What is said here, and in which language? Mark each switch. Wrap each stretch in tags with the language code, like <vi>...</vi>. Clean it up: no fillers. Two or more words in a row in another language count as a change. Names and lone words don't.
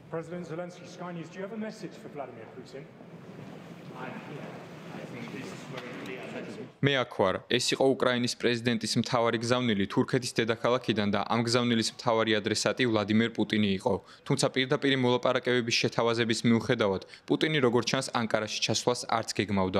<en>President Zelensky, Sky News, do you have a message for Vladimir Putin?</en> <ka>მე აქ ვარ. ეს იყო უკრაინის პრეზიდენტის მთავარი გზავნილი თურქეთის დედაქალაქიდან და ამ გზავნილის მთავარი ადრესატი ვლადიმერ პუტინი იყო. თუმცა პირდაპირ მოლაპარაკებების შეთავაზების მიუხედავად, პუტინი როგორც ჩანს ანკარაში ჩასვლას არც გეგმავდა.</ka>